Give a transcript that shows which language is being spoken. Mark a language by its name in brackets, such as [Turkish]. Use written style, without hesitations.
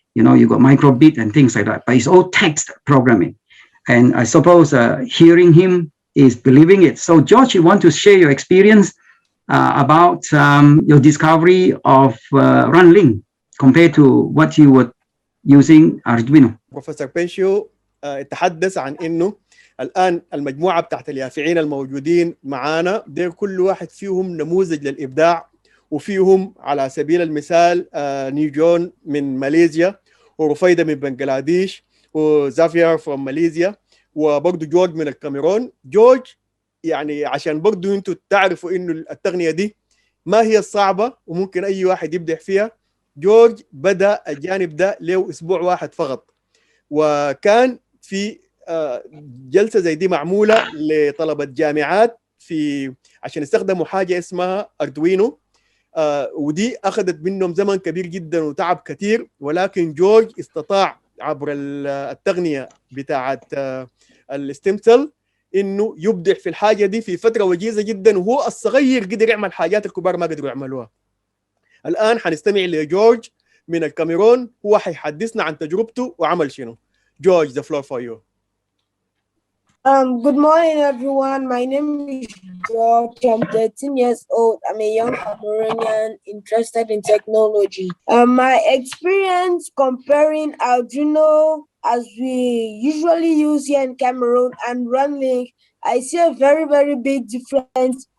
[English] You know, you got microbit and things like that, but it's all text programming. And I suppose hearing him is believing it. So George, you want to share your experience about your discovery of Runling compared to what you were using Arduino. Professor Pescio [Arabic] تحدث عن إنه الآن المجموعة بتاعت اليافعين الموجودين معانا ده كل واحد فيهم نموذج للإبداع، وفيهم على سبيل المثال نيجون من ماليزيا، ورفيدة من بنغلاديش، وزافير [English] from [Arabic] ماليزيا، وبرضه جورج من الكاميرون. جورج يعني عشان برضه انتوا تعرفوا انه التقنية دي ما هي الصعبة وممكن اي واحد يبدع فيها. جورج بدأ الجانب ده له اسبوع واحد فقط، وكان في جلسة زي دي معمولة لطلبة جامعات في عشان يستخدموا حاجة اسمها أردوينو، ودي أخذت منهم زمن كبير جدا وتعب كثير، ولكن جورج استطاع عبر التقنية بتاعت الستيم سيل إنه يبدع في الحاجة دي في فترة وجيزة جدا، وهو الصغير قدر يعمل حاجات الكبار ما قدروا يعملوها. الآن حنستمع لجورج من الكاميرون، هو حيحدثنا عن تجربته وعمل شنو. [English] George, the floor for you. Good morning, everyone. My name is George. I'm 13 years old. I'm a young Cameroonian interested in technology. My experience comparing Arduino, as we usually use here in Cameroon, and Runlink, I see a very, very big difference.